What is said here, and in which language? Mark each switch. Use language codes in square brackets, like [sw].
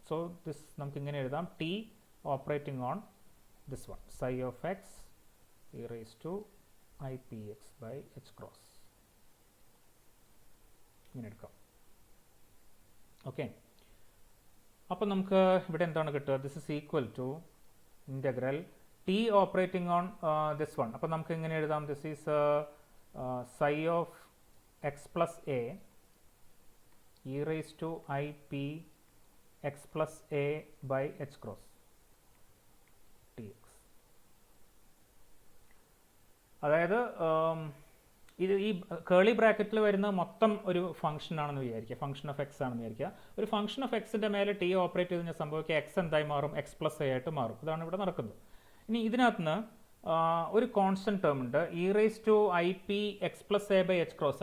[en] so this [ml] നമുക്ക് ഇങ്ങനെ എഴുതാം, [en] T operating on this one psi of x e raised to ipx by h cross. [ml] ഇങ്ങനെ എടുക്കാം. Okay, അപ്പം നമുക്ക് ഇവിടെ എന്താണ് കിട്ടുക? [en] This is equal to integral T operating on this one. [ml] അപ്പം നമുക്ക് ഇങ്ങനെ എഴുതാം, [en] This is psi of x plus a e raised to ip x plus a by h cross dx. [ml] അതായത് ഇത് ഈ കേളി ബ്രാക്കറ്റിൽ വരുന്ന മൊത്തം ഒരു ഫംഗ്ഷൻ ആണെന്ന് വിചാരിക്കുക, ഫംഗ്ഷൻ ഓഫ് എക്സ് ആണെന്ന് വിചാരിക്കുക. ഒരു ഫംഗ്ഷൻ ഓഫ് എക്സിൻ്റെ മേലെ ടി ഓപ്പറേറ്റ് ചെയ്ത് കഴിഞ്ഞാൽ സംഭവിക്കുക എക്സ് എന്തായി മാറും? എക്സ് പ്ലസ് എ ആയിട്ട് മാറും. ഇതാണ് ഇവിടെ നടക്കുന്നത്. ഇനി ഇതിനകത്ത് നിന്ന് ഒരു കോൺസ്റ്റന്റ് ടേം ഉണ്ട്, E raise to I P X plus A by H cross.